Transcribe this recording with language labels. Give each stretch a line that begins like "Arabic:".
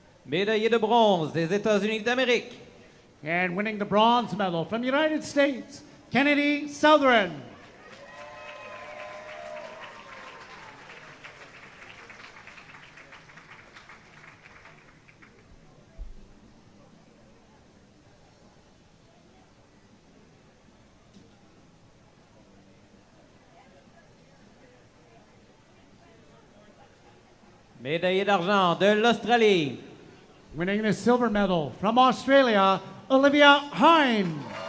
French: Médaillé de bronze des États-Unis d'Amérique.
English: And winning the bronze medal from the United States, Kennedy Southern.
French: Médaillé d'argent de l'Australie.
English: Winning the silver medal from Australia, Olivia Hine.